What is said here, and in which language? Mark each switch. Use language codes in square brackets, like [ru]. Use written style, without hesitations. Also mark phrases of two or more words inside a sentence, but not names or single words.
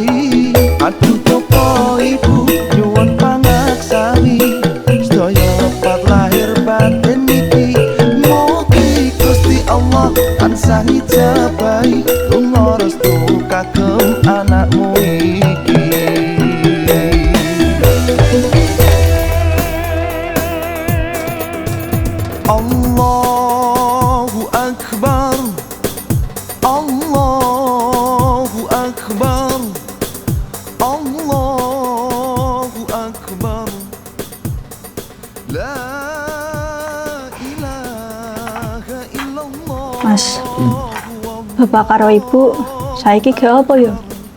[jv] Aduh popo ibu nyuwun pangaksami, sedaya lepat lahir batin niki, mugi Gusti Allah tansah ngijabahi donga restu kagem anakmu iki. [ar] Allahu Akbar, Allahu Akbar, Allahu Akbar, la ilaha illallah. [jv] Mas, bapak karo ibu saiki ge apa ya?